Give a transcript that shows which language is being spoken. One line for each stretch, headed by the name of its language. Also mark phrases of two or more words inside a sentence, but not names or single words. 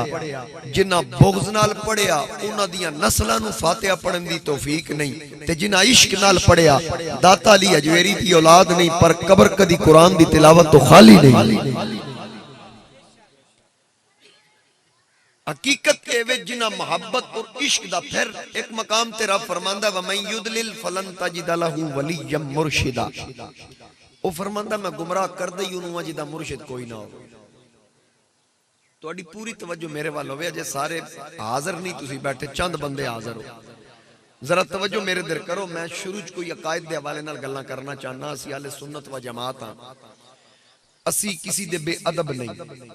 Punjabi: جنہاں بغض نال پڑھیا انہاں دیاں نسلاں نوں فاتحہ پڑھن دی توفیق نہیں، تے جنہاں عشق نال پڑھیا داتا علی ہجویری دی اولاد نہیں، پر قبر کدی قرآن دی تلاوت تو خالی نہیں. حقیقت ایویں جنہاں محبت اور عشق دا، پھر اک مقام تے رب فرماندا
Arabic: ومن يضلل فلن تجد له وليا مرشدا,
Punjabi: او فرماندا میں گمراہ کر دئیاں انہاں نوں جنہاں دا مرشد کوئی نہ ہو. تہاڈی پوری توجہ میرے ول ہووے، اجے سارے حاضر نہیں، تسیں بیٹھے چند بندے حاضر ہو، ذرا توجہ میرے ول کرو. میں شروع چ کوئی عقائد دے حوالے نال گلاں کرنا چاہنا۔ اسیں اہلِ سنت و جماعت ہاں، اسیں کسی دے بے ادب نہیں.